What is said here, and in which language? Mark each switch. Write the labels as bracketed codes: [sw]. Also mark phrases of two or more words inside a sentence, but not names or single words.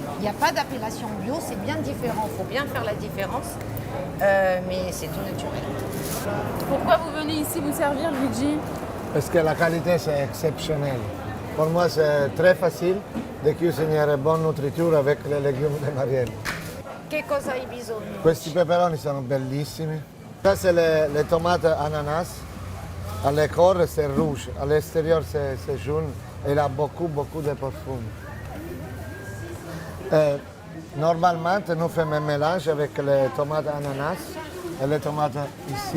[fr] Il n'y a pas d'appellation bio, c'est bien différent, il faut bien faire la différence, mais c'est tout naturel. Pourquoi vous venez ici vous servir, Luigi? Parce que la qualité, c'est exceptionnel. Pour moi, c'est très facile de cuisiner bonne nourriture avec les légumes de Marielle. [it] Che cosa hai bisogno? Questi peperoni sono bellissimi. [fr] Ça, c'est les tomates ananas. À l'écorce, c'est rouge. À l'extérieur, c'est jaune. Et il a beaucoup de parfum. Normalement, nous faisons un mélange avec les tomates ananas et les tomates ici,